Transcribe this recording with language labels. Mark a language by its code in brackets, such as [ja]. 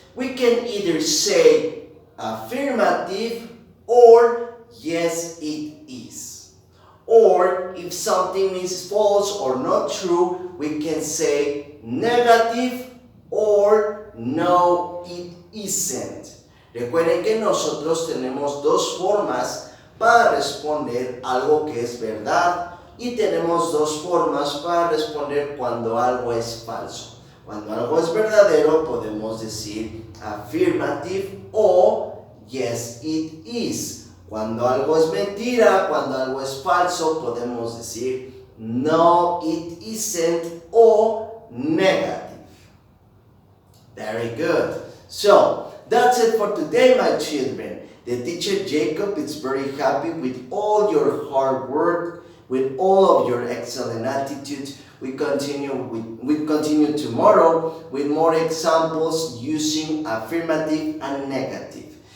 [en] We can either say affirmative or yes it is. Or if something is false or not true, we can say negative or no it isn't. [es] Recuerden que nosotros tenemos 2 formas para responder algo que es verdad y tenemos 2 formas para responder cuando algo es falso. Cuando algo es verdadero podemos decir affirmative o [en] yes it is. [es] Cuando algo es mentira, cuando algo es falso, podemos decir [en] no it isn't [es] o negative. [en] Very good. So, that's it for today, my children. The teacher Jacob is very happy with all your hard work, with all of your excellent attitude. We continue tomorrow with more examples using affirmative and negative.